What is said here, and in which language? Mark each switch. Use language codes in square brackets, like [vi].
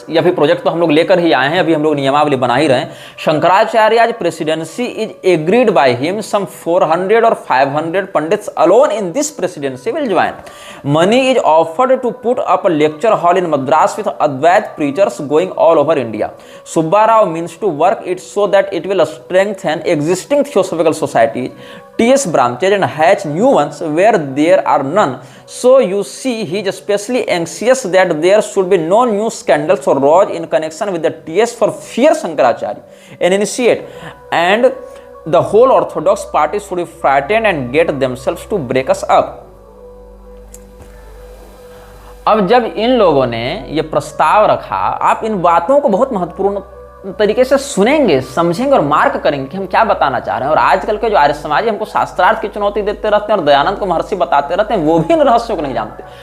[hi] ये भी प्रोजेक्ट तो हम लोग लेकर ही आए हैं, अभी हम लोग नियमावली बना ही रहे हैं। [en] Shankaracharya presidency is agreed by him, some 400 और 500 pandits alone in this presidency will join. Money is offered to put up a lecture hall in Madras with Advaita preachers going all over India. Subba Rao means to work it so that it will strengthen existing theosophical societies, TS branches and hatch new ones where there are none. So you see he is especially anxious that there should be no new scandals or rows in connection with the TS for fear Shankaracharya and initiate, and the whole orthodox party should be frightened and get themselves to break us up. [hi] अब जब इन लोगों ने ये प्रस्ताव रखा, आप इन बातों को बहुत महत्वपूर्ण तरीके से सुनेंगे, समझेंगे और मार्क करेंगे कि हम क्या बताना चाह रहे हैं। और आजकल के जो आर्य समाजी हमको शास्त्रार्थ की चुनौती देते रहते हैं और दयानंद को महर्षि बताते रहते हैं, वो भी इन रहस्यों को नहीं जानते।